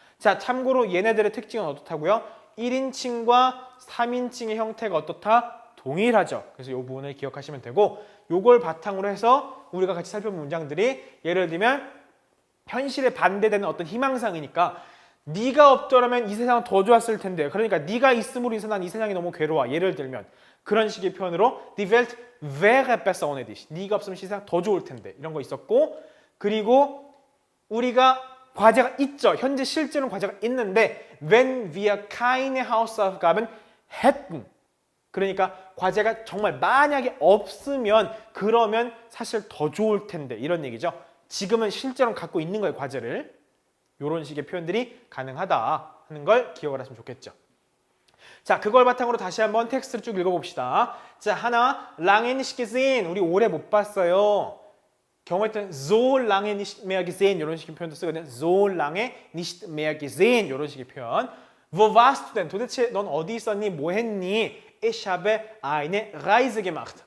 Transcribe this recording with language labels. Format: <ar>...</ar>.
<ko>자, 참고로 얘네들의 특징은 어떻다고요? 1인칭과 3인칭의 형태가 어떻다? 동일하죠. 그래서 이 부분을 기억하시면 되고 요걸 바탕으로 해서 우리가 같이 살펴본 문장들이 예를 들면 현실에 반대되는 어떤 희망상이니까 네가 없더라면 이 세상은 더 좋았을 텐데 그러니까 네가 있음으로 인해서 난 이 세상이 너무 괴로워. 예를 들면 그런 식의 표현으로</ko> <de>Die Welt wäre besser ohne dich.</de> <ko>네가 없으면 세상 더 좋을 텐데 이런 거 있었고 그리고 우리가 과제가 있죠. 현재 실제로는 과제가 있는데</ko> <de>wenn wir keine Hausaufgaben hätten</de> <ko>그러니까 과제가 정말 만약에 없으면 그러면 사실 더 좋을 텐데 이런 얘기죠. 지금은 실제로 갖고 있는 거예요. 과제를. 이런 식의 표현들이 가능하다 하는 걸 기억을 하시면 좋겠죠. 자, 그걸 바탕으로 다시 한번 텍스트를 쭉 읽어봅시다. 자, 하나,</ko> <de>lange nicht gesehen.</de> <ko>우리 오래 못 봤어요. 경우에 따른</ko> <de>so lange nicht mehr gesehen</de> <ko>이런 식의 표현도 쓰거든요.</ko> <de>so lange nicht mehr gesehen</de> <ko>이런 식의 표현.</ko> <de>Wo warst du denn?</de> <ko>도대체 넌 어디 있었니? 뭐 했니?</ko> <de>Ich habe eine Reise gemacht.</de>